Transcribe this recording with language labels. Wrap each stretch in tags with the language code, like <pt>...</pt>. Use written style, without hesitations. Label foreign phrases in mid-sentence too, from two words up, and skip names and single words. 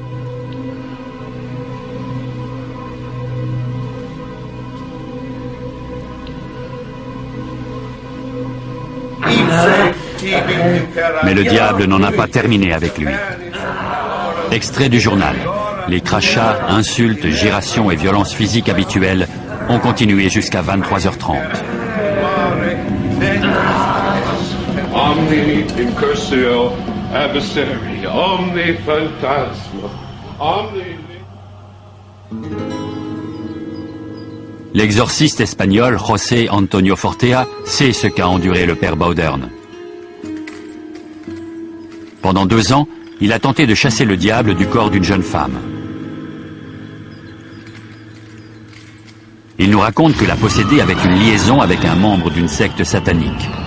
<fr>Mais le diable n'en a pas terminé avec lui. Extrait du journal. Les crachats, insultes, gyrations et violences physiques habituelles ont continué jusqu'à 23h30.</fr> <la>Omni incursio adversari, omni phantasma, omni...</la> <fr>L'exorciste espagnol José Antonio Fortea sait ce qu'a enduré le père Baudern. Pendant 2 ans, il a tenté de chasser le diable du corps d'une jeune femme. Il nous raconte que l'a possédée avec une liaison avec un membre d'une secte satanique.</fr>